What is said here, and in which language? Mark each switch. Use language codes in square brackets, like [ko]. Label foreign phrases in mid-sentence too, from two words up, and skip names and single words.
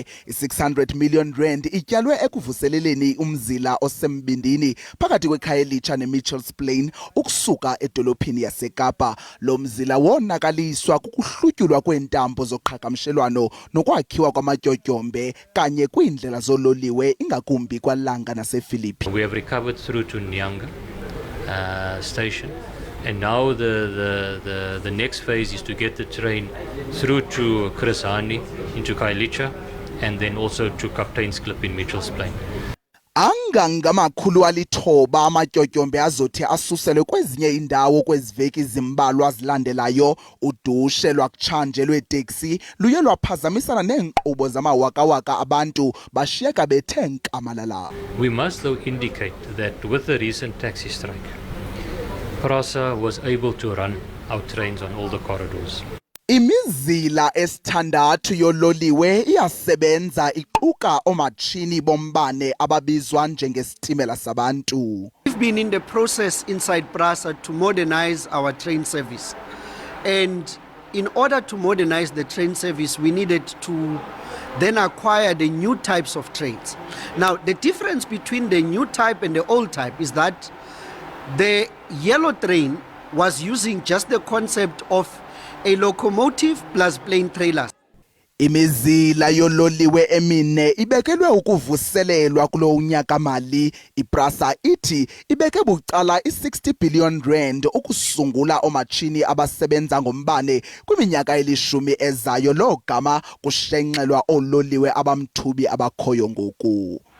[xh] I-600 million rand ityalwe ekuvuseleleni umzila osembindini phakathi kwekhaya elitsha neMitchells Plain ukusuka edolophini yaseKapa. Lo mzila wonakaliswa kukuhlutyulwa kweentambo zoqhagamshelwano nokwakhiwa kwamatyotyombe kanye kwiindlela zololiwe ingakumbi kwaLanga nasePhilippi. [en] We have recovered through to Nyanga station, and now the next phase is to get the train through to Chris Hani into Kailicha and then also to Captain's Clip in Mitchells Plain. [xh] Angangamakhulu alithoba amatyotyombe azothi asuselwe kwezinye indawo kweziveki zimbalwa zilandelayo. Udushe lwakutshanje lweeteksi luye lwaphazamisana neenkqubo zamawakawaka abantu bashiyeka bethe nkamalala. [en] We must though indicate that with the recent taxi strike, PRASA was able to run our trains on all the corridors. [xh] Imizila esithandathu yololiwe iyasebenza iquka oomatshini bombane ababizwa njengesitimela sabantu. [en] We've been in the process inside PRASA to modernize our train service. And in order to modernize the train service, we needed to then acquire the new types of trains. Now, the difference between the new type and the old type is that the yellow train was using just the concept of a locomotive plus plain trailers. [xh] Imizila yololiwe emine ibekelwe ukuvuselelwa kulo unyaka mali. IPrasa ithi ibeke bucala i-60 billion rand ukusungula omatshini abasebenza ngombane kwiminyaka elishumi ezayo. Lo gama kushenxelwa ololiwe abamthubi abakhoyo ngoku.